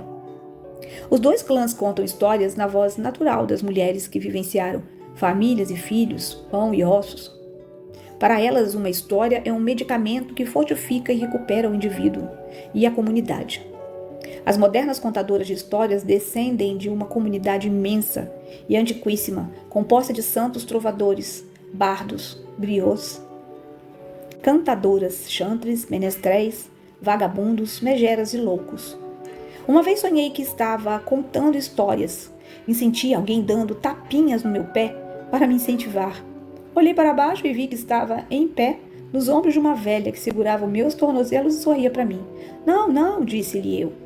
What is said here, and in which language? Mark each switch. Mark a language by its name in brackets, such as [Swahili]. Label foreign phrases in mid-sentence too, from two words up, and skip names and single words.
[Portuguese] Os dois clãs contam histórias na voz natural das mulheres que vivenciaram famílias e filhos, pão e ossos. Para elas, uma história é um medicamento que fortifica e recupera o indivíduo e a comunidade. As modernas contadoras de histórias descendem de uma comunidade imensa e antiquíssima, composta de santos trovadores, bardos, griots, cantadoras, chantres, menestréis, vagabundos, megeras e loucos. Uma vez sonhei que estava contando histórias e senti alguém dando tapinhas no meu pé para me incentivar. Olhei para baixo e vi que estava em pé nos ombros de uma velha que segurava os meus tornozelos e sorria para mim. Não, não, disse-lhe eu.